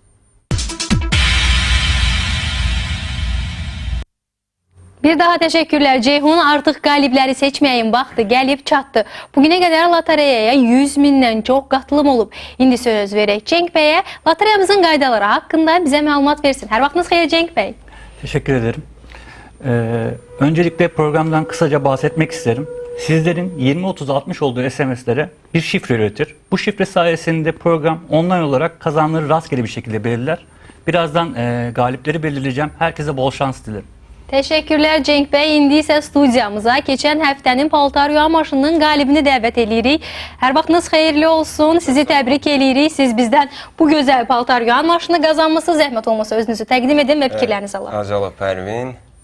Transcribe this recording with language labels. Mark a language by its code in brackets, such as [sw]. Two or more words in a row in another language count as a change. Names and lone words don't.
[az] Bir daha təşəkkürlər Ceyhun. Artıq qalibləri seçməyin vaxtı gəlib çatdı. Bugünə qədər lotereyaya 100 mindən çox qatılım olub. İndi söz verək Cenk bəyə, lotereyamızın qaydaları haqqında bizə məlumat versin. Hər vaxtınız xeyir Cenk bəy. [tr] Teşekkür ederim. Öncelikle programdan kısaca bahsetmek isterim. Sizlerin 20-30-60 olduğu SMS'lere bir şifre üretir. Bu şifre sayesinde program online olarak kazananları rastgele bir şekilde belirler. Birazdan galipleri belirleyeceğim. Herkese bol şans dilerim. [az] Təşəkkürlər Cenk bəy. İndi isə studiyamıza keçən həftənin paltar yuyan maşınının qalibini dəvət edirik. Hər vaxtınız xeyirli olsun. Sizi təbrik edirik. Siz bizdən bu gözəl paltar yuyan maşını qazanmışsınız. Zəhmət olmasa özünüzü təqdim edin və fikirlərinizi alın. Acalıq Pərvin.